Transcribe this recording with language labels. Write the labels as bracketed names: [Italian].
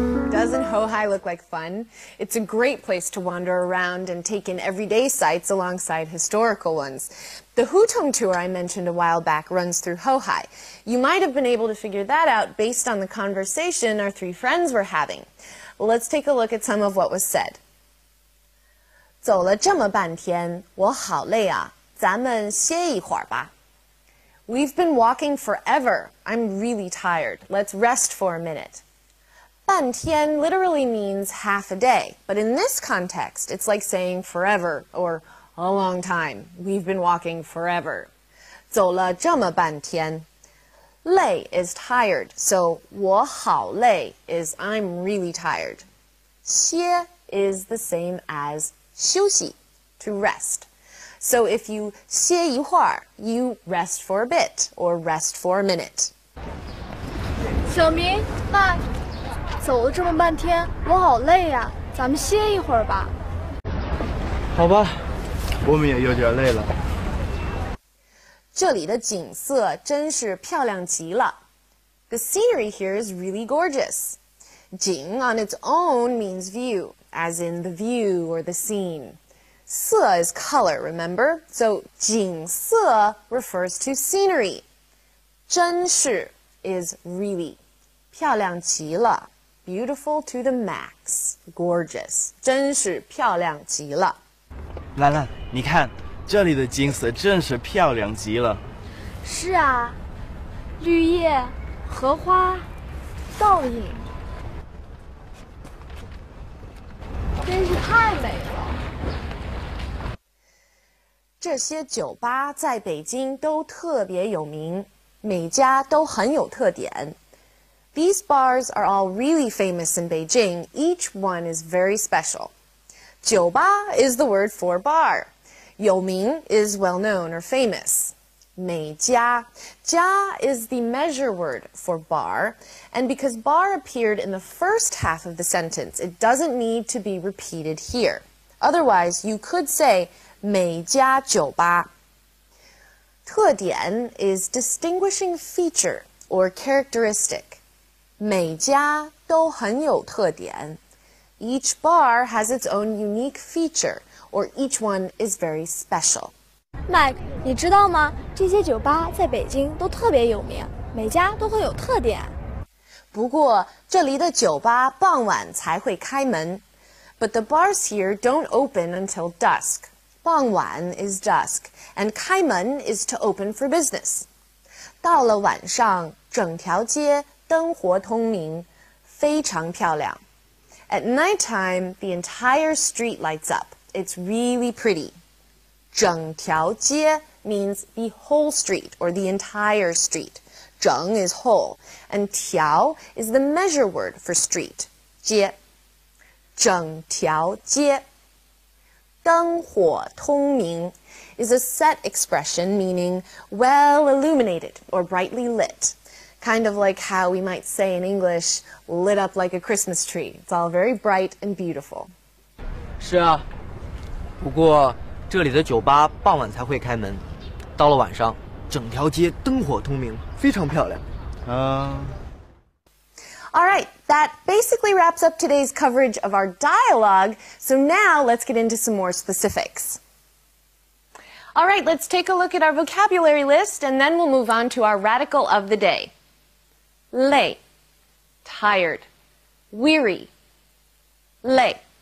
[English] Doesn't Houhai look like fun? It's a great place to wander around and take in everyday sights alongside historical ones. The Hutong tour I mentioned a while back runs through Houhai. You might have been able to figure that out based on the conversation our three friends were having. Let's take a look at some of what was said. [Chinese] 走了这么半天，我好累啊，咱们歇一会儿吧。 [English] We've been walking forever. I'm really tired. Let's rest for a minute. 半天 literally means half a day, but in this context, it's like saying forever or a long time. We've been walking forever. [Chinese] 走了这么半天。 [English] 累 is tired, so [Chinese] 我好累 [English] is I'm really tired. 歇 is the same as 休息, to rest. So if you [Chinese] 歇一会儿, [English] you rest for a bit or rest for a minute. [Chinese] 小明，麦，走了这么半天，我好累呀，咱们歇一会儿吧。好吧，我们也有点累了。这里的景色真是漂亮极了。 [English] The scenery here is really gorgeous. 景 on its own means view, as in the view or the scene. 色 is color, remember? So 景色 refers to scenery. 真是 is really. [Chinese] 漂亮极了 [English] beautiful to the max. Gorgeous. [Chinese] 真是漂亮极了。兰兰，你看这里的景色真是漂亮极了。是啊，绿叶、荷花、倒影，真是太美了。这些酒吧在北京都特别有名，每家都很有特点。 [English] These bars are all really famous in Beijing. Each one is very special. 酒吧 is the word for bar. 有名 is well known or famous. 每家 家 is the measure word for bar, and because bar appeared in the first half of the sentence, it doesn't need to be repeated here. Otherwise, you could say [Chinese] 每家酒吧。 [English] 特点 is distinguishing feature or characteristic. 每家都很有特点。 Each bar has its own unique feature, or each one is very special. [Chinese] Mike， 你知道吗？这些酒吧在北京都特别有名，每家都很有特点。不过，这里的酒吧傍晚才会开门。 [English] But the bars here don't open until dusk. 傍晚 is dusk, and 开门 is to open for business. 到了晚上，整条街灯火通明，非常漂亮。 At nighttime, the entire street lights up. It's really pretty. 整条街 means the whole street or the entire street. 整 is whole, and 条 is the measure word for street. [Chinese] 街，整条街。 [English] 灯火通明 is a set expression meaning well illuminated or brightly lit. Kind of like how we might say in English, lit up like a Christmas tree. It's all very bright and beautiful. [Chinese] 是啊，不过这里的酒吧傍晚才会开门，到了晚上，整条街灯火通明，非常漂亮。 [English] All right, that basically wraps up today's coverage of our dialogue. So now let's get into some more specifics. All right, let's take a look at our vocabulary list, and then we'll move on to our radical of the day. 累 tired, weary, 累。